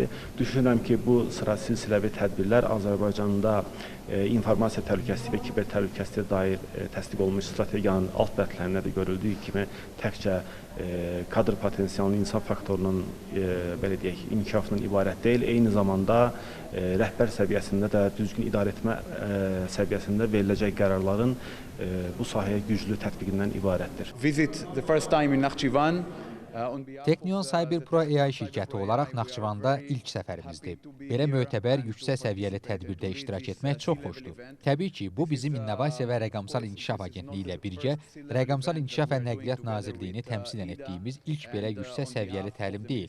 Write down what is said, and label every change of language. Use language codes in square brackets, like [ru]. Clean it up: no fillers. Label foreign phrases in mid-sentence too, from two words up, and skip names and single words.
[az] Düşünürəm ki, bu sıra silsiləvi tədbirlər Azərbaycanda informasiya təhlükəsizliyi və kiber təhlükəsizliyə dair təsdiq olunmuş strategiyanın alt bəndlərində də görüldüyü kimi təkcə kadr potensialının, insan faktorunun belə deyək, inkişafından ibarət deyil, eyni zamanda rəhbər səviyyəsində də düzgün idarə etmə səviyyəsində veriləcək qərarların bu sahəyə güclü tətbiqindən ibarətdir. [en] Visit the first time in Naxçıvan. [az] Teknion Cyber Pro AI şirkəti olaraq Naxçıvanda ilk səfərimizdir. Belə mötəbər, yüksək səviyyəli tədbirdə iştirak etmək çox xoşdur. Təbii ki, bu bizim İnnovasiya və Rəqəmsal İnkişaf Agentliyi ilə birgə Rəqəmsal İnkişaf və Nəqliyyat Nazirliyini təmsilən etdiyimiz ilk belə yüksək səviyyəli təlim deyil.